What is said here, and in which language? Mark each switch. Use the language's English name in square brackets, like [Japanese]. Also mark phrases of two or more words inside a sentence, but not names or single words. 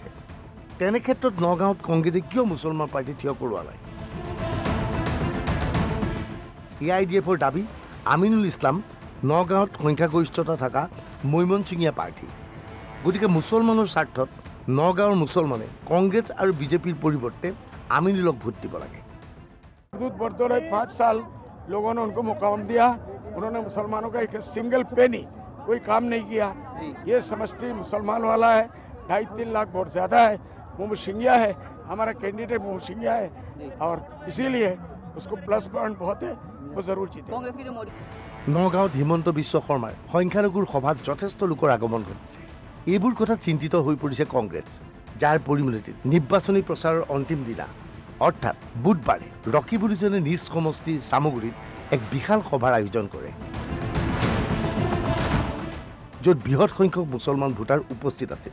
[Assamese] তেনে ক্ষেত্ৰত নগাঁৱত কংগ্ৰেছে কিয় মুছলমান প্ৰাৰ্থী থিয় কৰোৱা নাই? AIDFৰ দাবী, আমিনুল ইছলাম নগাঁৱত সংখ্যাগৰিষ্ঠতা থকা মৈমনছিঙীয়া প্ৰাৰ্থী, গতিকে মুছলমানৰ স্বাৰ্থত নগাঁৱৰ মুছলমানে কংগ্ৰেছ আৰু বিজেপিৰ পৰিৱৰ্তে আমিনুলক ভোট দিব লাগে। [Hindi] प्रद्युत बरदलै 5 साल लोगों ने उनको मुकाम दिया, उन्होंने मुसलमानों का एक [English] single penny [Hindi] कोई काम नहीं किया। ये समष्टि मुसलमान वाला है, 2.5-3 लाख वोट ज़्यादा है, मोहम्मद सिंघिया है, हमारा कैंडिडेट मोहम्मद सिंघिया है, और इसीलिए उसको [English] plus point [Hindi] बहुत है, वो जरूर जीते। [Assamese] নগাঁৱত হিমন্ত বিশ্ব শৰ্মাৰ সংখ্যালঘুৰ সভাত যথেষ্ট লোকৰ আগমন ঘটিছে। এইবোৰ কথাত চিন্তিত হৈ পৰিছে কংগ্ৰেছ, যাৰ পৰিমণিতিত নিৰ্বাচনী প্ৰচাৰৰ অন্তিম দিনা অৰ্থাৎ বুধবাৰে ৰকিবুলিজনে নিজ সমষ্টি চামগুৰিত এক বিশাল সভাৰ আয়োজন কৰে, য'ত বৃহৎ সংখ্যক মুছলমান ভোটাৰ উপস্থিত আছিল।